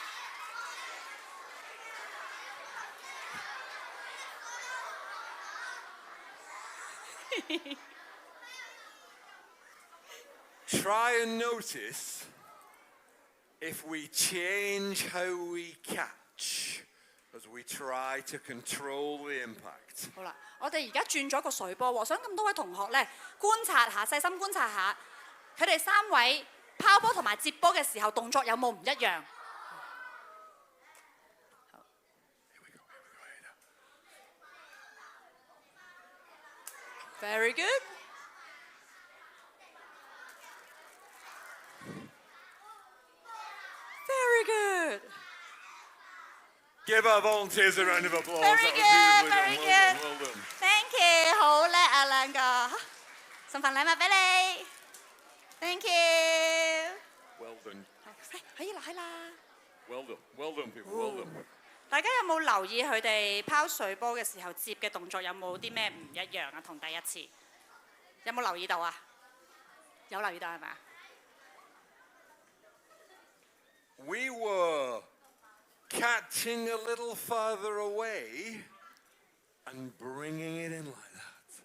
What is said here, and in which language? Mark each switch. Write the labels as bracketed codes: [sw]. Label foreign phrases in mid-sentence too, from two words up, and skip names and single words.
[en] Try and notice if we change how we catch as we try to control the impact. [yue] 好啦，我哋而家轉咗個水波喎，想咁多位同學咧觀察下，細心觀察下，佢哋3位拋波同埋接波嘅時候動作有冇唔一樣？ [en] Here we go, Ada. Very good. Very good. Give our volunteers a round of applause. Very That was good, beautifully very done. Well done, well done. Thank you， [yue] 好叻啊兩個，送份禮物俾你。 [en] Thank you。 Well done. [yue] 可以落去啦。 [en] Well done. Well done, people. Well done. [yue] 大家有冇留意佢哋拋水波嘅時候接嘅動作有冇啲咩唔一樣啊？同第一次有冇留意到啊？有留意到係咪啊？ [en] We were catching a little further away and bringing it in like that.